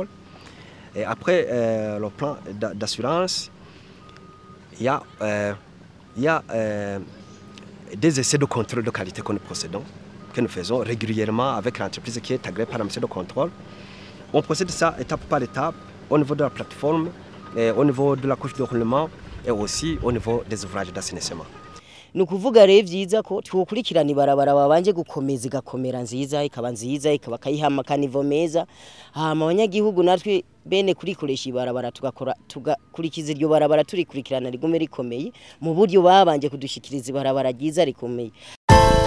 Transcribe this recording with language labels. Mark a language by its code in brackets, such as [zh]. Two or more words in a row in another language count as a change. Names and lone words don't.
[fr] Et après le plan d'assurance, il y a des essais de contrôle de qualité que nous faisons régulièrement avec l'entreprise qui est agréée par le ministère de contrôle. On procède ça étape par étape au niveau de la plateforme, au niveau de la couche de roulement et aussi au niveau des ouvrages d'assainissement. [rn] Nukuvuga rero vyiza ko twokurikirana ibarabara babanje gukomeza igakomera nziza ikaba nziza ikaba kayihama kanivo meza hama abanyagihugu natwe bene kurikoresha ibarabara tugakurikiza iryo barabara turikurikirana rigume rikomeye mu buryo babanje kudushikiriza ibarabara ryiza rikomeye.